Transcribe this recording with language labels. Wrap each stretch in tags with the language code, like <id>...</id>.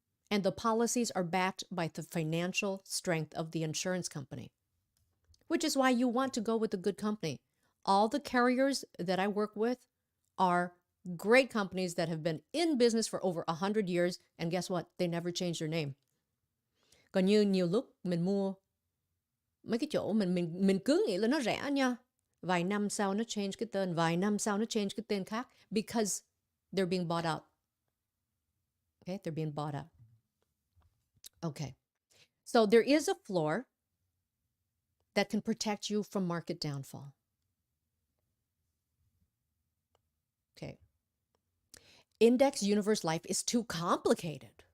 <en>And the policies are backed by the financial strength of the insurance company, which is why you want to go with a good company. All the carriers that I work with are great companies that have been in business for over 100 years, and guess what? They never changed their name.</en> <vi>Còn như nhiều lúc mình mua mấy cái chỗ mình cứ nghĩ là nó rẻ nha. Vài năm sau nó change cái tên, vài năm sau nó change cái tên khác,</vi> <en>because they're being bought out. Okay, they're being bought out. Okay, so there is a floor that can protect you from market downfall. Okay. Index Universe Life is too complicated.</en>